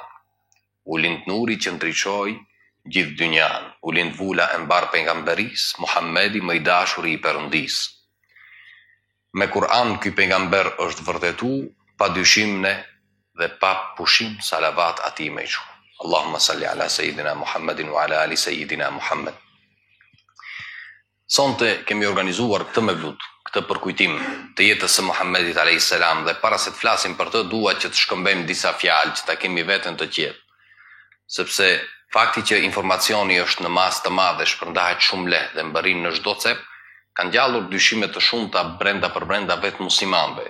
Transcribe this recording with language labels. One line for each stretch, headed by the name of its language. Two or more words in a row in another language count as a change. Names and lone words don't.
Albanian: U lind nuri që ndriçoi gjithë dynjan, u lind vula e mbar pejgamberis, Muhammedi më I dashuri I Perëndis. Me Kur'an ky pejgamber është vërtetu pa dyshim ne dhe pa pushim salavat atij me çu.
Arabic: اللهم صل على سيدنا محمد وعلى آل سيدنا محمد.
Albanian: Sonte kemi organizuar këtë mevlut, këtë përkujtim të jetës së Muhammedit a.s. dhe para se të flasim për të, dua që të shkëmbejmë disa fjalë që ta kemi veten të qetë. Sepse fakti që informacioni është në masë të madhe, shpërndahet shumë lehtë dhe mbërrin në çdo cep, kanë gjallur dyshime të shumta brenda për brenda vetë muslimanëve.